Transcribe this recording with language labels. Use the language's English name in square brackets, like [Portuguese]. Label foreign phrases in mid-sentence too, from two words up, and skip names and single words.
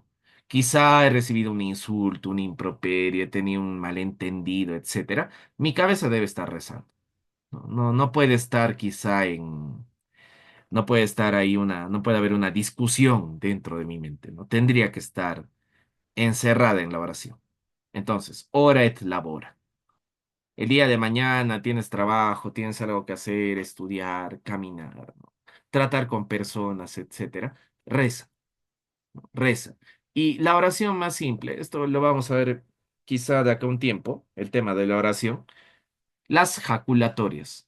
[Spanish] Quizá he recibido un insulto, un improperio, he tenido un malentendido, etcétera. Mi cabeza debe estar rezando. No puede estar quizá en, no puede estar ahí no puede haber una discusión dentro de mi mente, ¿no? Tendría que estar encerrada en la oración. Entonces, [Latin] ora et labora. [Spanish] El día de mañana tienes trabajo, tienes algo que hacer, estudiar, caminar, ¿no? Tratar con personas, etcétera. Reza, reza. Y la oración más simple, esto lo vamos a ver quizá de acá a un tiempo, el tema de la oración, las jaculatorias.